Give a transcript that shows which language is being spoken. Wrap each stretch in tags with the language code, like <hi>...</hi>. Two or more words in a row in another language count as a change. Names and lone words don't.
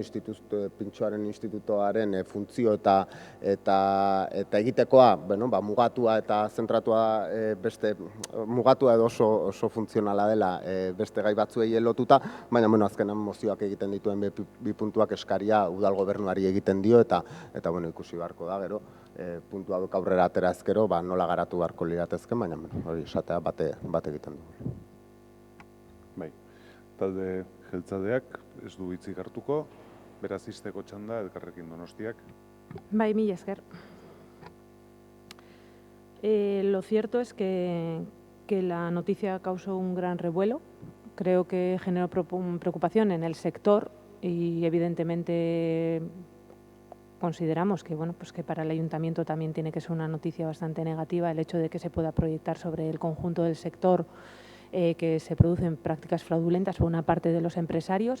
<eu>Pintxoaren institutoaren funtzio eta egitekoa, mugatua eta zentratua beste mugatua edo oso funtzionala dela beste gai batzuei lotuta, baina azkenan mozioak egiten dituen 2 puntuak eskaria udal gobernuari egiten dio eta ikusi beharko da, gero, puntu hauek aurrera atera ezkero, nola garatu beharko liratezken, baina hori esatea bat egiten dugu. Bai, talde jeltzaleak ez du hitzik hartuko, beraz izteko txanda Elkarrekin Donostiak. Bai, mila esker.</eu> <es>Lo cierto es que la noticia causó un gran revuelo. Creo que generó preocupación en el sector y evidentemente consideramos que, que para el ayuntamiento también tiene que ser una noticia bastante negativa el hecho de que se pueda proyectar sobre el conjunto del sector que se producen prácticas fraudulentas por una parte de los empresarios.</es>